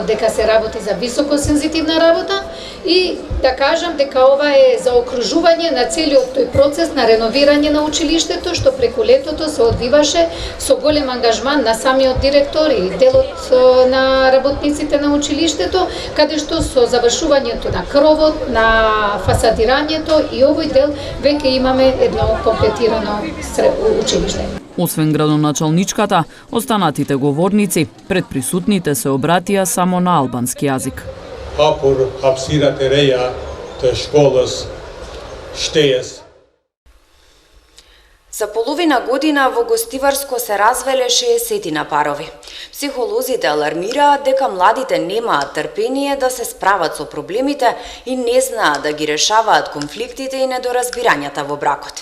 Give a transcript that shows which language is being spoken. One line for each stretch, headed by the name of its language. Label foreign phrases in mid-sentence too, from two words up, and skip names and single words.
Macedonian: дека се работи за високо сензитивна работа, и да кажам дека ова е за окружување на целиот тој процес на реновирање на училиштето, што преку летото се одвиваше со голем ангажман на самиот директор и делот на работниците на училиштето, каде што со завршувањето на кровот, на фасадирањето и овој дел веќе имаме едно комплетирано училиште. Освен градоначалничката, останатите говорници пред присутните се обратија само на албански јазик.
Albanian: Hapur hapësirat e reja të shkollës shtesë.
Macedonian: За половина година во Гостиварско се развеле 60 парови. Психолозите алармираат дека младите немаат трпение да се справат со проблемите и не знаат да ги решаваат конфликтите и недоразбирањата во бракот.